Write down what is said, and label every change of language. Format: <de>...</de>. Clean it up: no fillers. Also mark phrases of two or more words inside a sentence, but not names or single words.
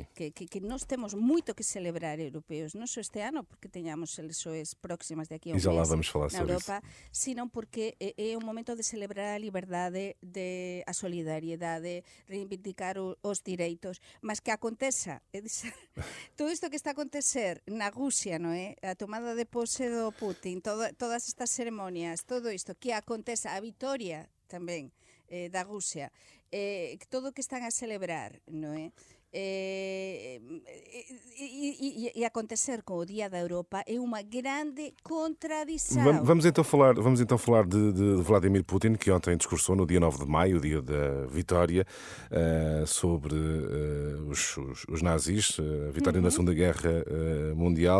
<pt>Que nós temos muito que celebrar europeus, não só este ano, porque tenhamos eleições próximas daqui a um mês já lá vamos falar na sobre</pt> <gl>Europa, sino porque é um momento de celebrar a liberdade, a solidariedade, reivindicar os direitos, mas que aconteça, todo isto que está a acontecer na Rusia, non é? A tomada de pose do Putin, todas estas ceremonias, todo isto, que aconteça, a vitoria tamén da Rusia, todo o que están a celebrar, non é?</gl> <pt>E acontecer com o Dia da Europa é uma grande contradição. Vamos então falar de Vladimir Putin, que ontem discursou no dia 9 de maio, o dia da vitória, sobre os nazis, a vitória na Segunda Guerra Mundial.</pt>